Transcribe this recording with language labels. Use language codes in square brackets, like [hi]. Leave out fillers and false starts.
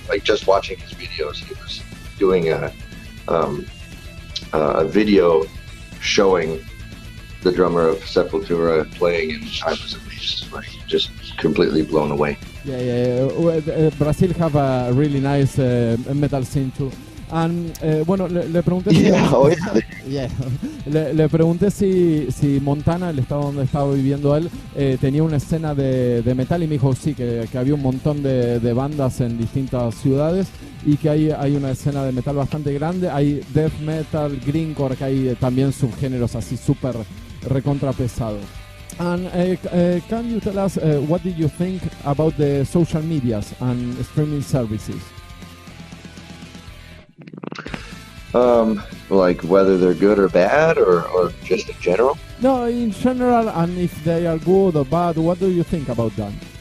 [en] Like just watching his videos, he was doing a video showing the drummer of Sepultura playing, and I was amazed, like just completely blown away. Yeah. Brazil have a really nice metal scene too. [es] And bueno, le pregunté si, le pregunté si Montana, el estado donde estaba viviendo él, tenía una escena de metal, y me dijo sí, que había un montón de bandas en distintas ciudades y que hay una escena de metal bastante grande. Hay death metal, grindcore, que hay también subgéneros así súper recontra pesados. [en] And can you tell us what did you think about the social medias and streaming services? Like whether they're good or bad, or just in general? No, in general, and if they are good or bad, what do you think about that?